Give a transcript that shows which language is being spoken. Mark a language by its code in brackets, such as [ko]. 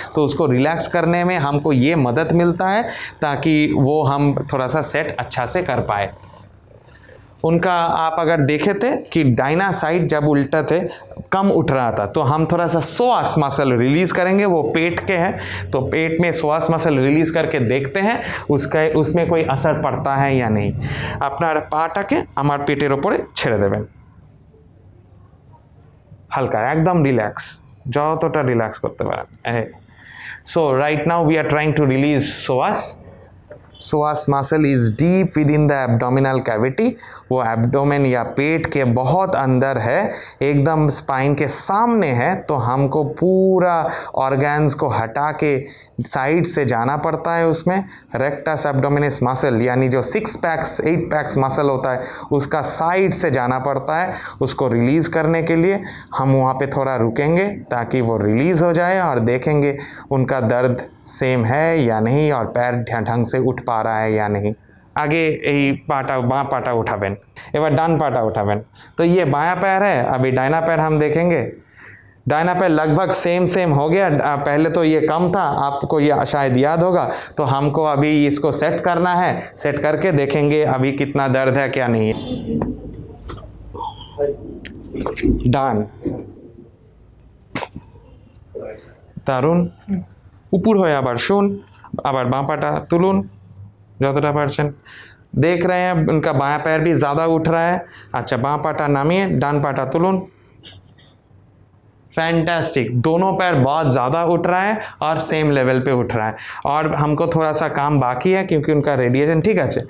[hi] तो उसको रिलैक्स करने में हमको ये मदद मिलता है, ताकि वो हम थोड़ा सा सेट अच्छा से कर पाए। उनका आप अगर देखे थे कि दाहिना साइड जब उल्टा थे, कम उठ रहा था, तो हम थोड़ा सा सोआस मसल रिलीज़ करेंगे। वो पेट के हैं, तो पेट में सोआस मसल रिलीज़ करके देखते हैं उसमें कोई असर पड़ता है या नहीं। [bn] আপনার পাটাকে আমার পেটের উপরে ছেড়ে দেবেন, হালকা, একদম রিল্যাক্স, যতটা রিল্যাক্স করতে পারেন। [en] So right now we are trying to release psoas. psoas muscle is deep within the abdominal cavity. [hi] वो एब्डोमेन या पेट के बहुत अंदर है, एकदम स्पाइन के सामने है। तो हमको पूरा ऑर्गन्स को हटा के साइड से जाना पड़ता है। उसमें रेक्टस एब्डोमिनस मसल, यानी जो 6 पैक्स 8 पैक्स मसल होता है, उसका साइड से जाना पड़ता है। उसको रिलीज़ करने के लिए हम वहाँ पे थोड़ा रुकेंगे, ताकि वो रिलीज़ हो जाए, और देखेंगे उनका दर्द सेम है या नहीं, और पैर ढंग से उठ पा रहा है या नहीं। [bn] आगे এই পাটা, বাঁ পাটা उठाবেন, এবার ডান পাটা उठाবেন। [hi] तो ये बायां पैर है, अभी दाहिना पैर हम देखेंगे। दाहिना पैर लगभग सेम हो गया। पहले तो ये कम था, आपको ये शायद याद होगा। तो हमको अभी इसको सेट करना है, सेट करके देखेंगे अभी कितना दर्द है क्या नहीं है। [bn] ডান, দারুণ। উপর হয়ে আবার শুন, আবার বাঁ পাটা তুলুন যতটা পারছেন। [hi] देख रहे हैं उनका बायां पैर भी ज़्यादा उठ रहा है। अच्छा, [bn] बाँ पाटा नामिए, डान पाटा तुलुन। [hi] फैंटास्टिक, दोनों पैर बहुत ज़्यादा उठ रहा है और सेम लेवल पे उठ रहा है। और हमको थोड़ा सा काम बाकी है, क्योंकि उनका रेडिएशन ठीक है।